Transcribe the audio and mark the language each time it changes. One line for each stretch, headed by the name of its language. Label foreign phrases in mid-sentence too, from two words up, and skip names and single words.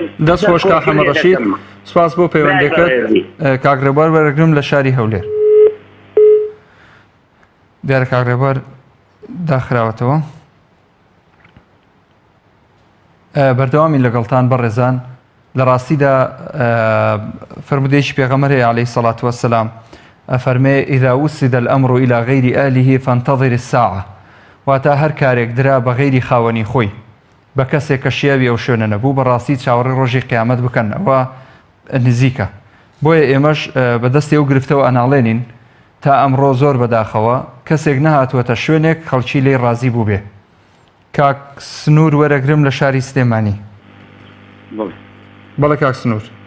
Central Kurdish: دەست خۆش کاک حەمە ڕەشید سپاس بۆ پەیوەندەکەت کاکڕێبوار وەرەگرم لە شاری هەولێر دیارە کاکڕێبوار داخراوەتەوە بەردەوامی لەگەڵتان بەڕێزان لە ڕاستیدا فرمودێکی پێغەمبەر هەیە
Arabic: عەلەیهی سەڵات وەسەلام
Central Kurdish: ئەفەرمێ
Arabic: ئیذا وسد الأمر إلى غير آله فانتظر الساعة
Central Kurdish: واتە هەر کارێک درا بە غەیری خاوەنی خۆی بە کەسێک کە شیاوی ئەو شوێنە نەبوو بەڕاستی چاوەڕێی ڕۆژی قیامەت بکەن ئەوە نزیکە بۆیە ئێمەش بەدەستی ئەو گرفتەوە ئەناڵێنین تا ئەمڕۆ زۆر بەداخەوە کەسێک نەهاتووەتە شوێنێک خەڵکی لێی ڕازی بوو بێ کاک سنوور وەرەگرم لە شاری سلێمانی بەڵێ کاک سنوور